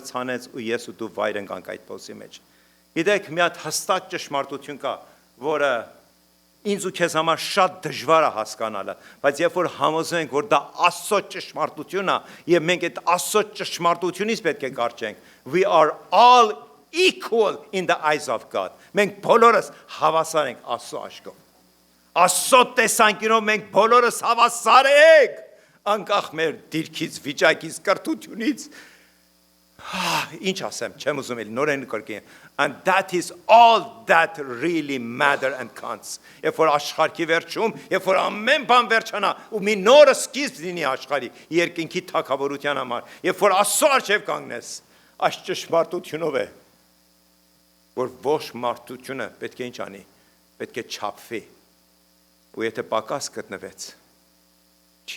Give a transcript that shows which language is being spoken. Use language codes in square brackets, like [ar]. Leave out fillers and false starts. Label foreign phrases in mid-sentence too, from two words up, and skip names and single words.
[hy] ցանեց ու ես ու դու վայր ընկանք այդ փոսի մեջ։ Գիտեք, մի հատ հստակ ճշմարտություն կա, որը ինձ ու քեզ համար շատ դժվար է հասկանալը, բայց երբ որ համոզենք, որ դա Աստծո ճշմարտությունն է, եւ մենք այդ Աստծո ճշմարտությունից պետք է կարճենք, [en] we are all equal in the eyes of God։ [hy] Մենք բոլորս հավասար ենք Աստծո աչքով։ Աստծո տեսանկյունով մենք բոլորս հավասար ենք։ անկախ մեր դիրքից, վիճակից, կրթությունից, ինչ ասեմ, չեմ ուզում էլ նորեն կրկին, [en] and that is all that really matter and counts. [hy] Երբ որ աշխարհի վերջում, երբ որ ամեն բան վերջանա ու մի նոր սկիզբ լինի աշխարհի երկնքի թագավորության համար, երբ որ Աստծո առջև կանգնես, այս ճշմարտությունով է, որ ոչ մարդությունը պետք է ինչ անի, պետք է չափվի, ու եթե պակաս գտնվեց, չի